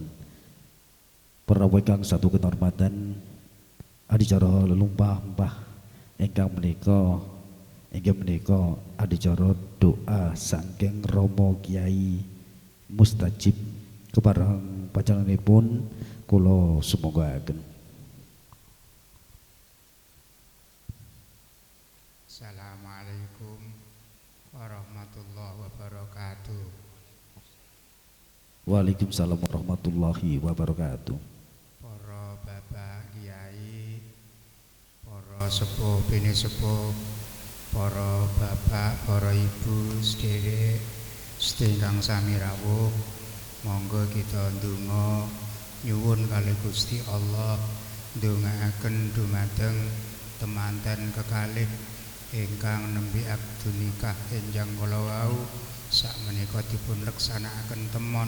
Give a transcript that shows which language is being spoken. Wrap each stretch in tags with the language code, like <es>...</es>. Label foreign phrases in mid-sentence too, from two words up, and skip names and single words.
<jv>Para ingkang satu kehormatan adicara lelumpah-empah ingkang menika inggih menika adicara doa saking Rama Kyai Mustajib kepareng panjenenganipun kula sumanggaken.</jv> <ar>السلام عليكم ورحمة الله وبركاته. وعليكم السلام ورحمة الله وبركاته.</ar> <jv>Para bapak kiai, para sepuh bini sepuh, para bapak, para ibu sedherek sedherek sami rawuh, monggo kita ndonga nyuwun kalih Gusti Allah ndongaaken dumateng temanten kekalih ingkang nembe akdu nikah enjang kala wau sakmenika dipun leksanakaken temon.</jv>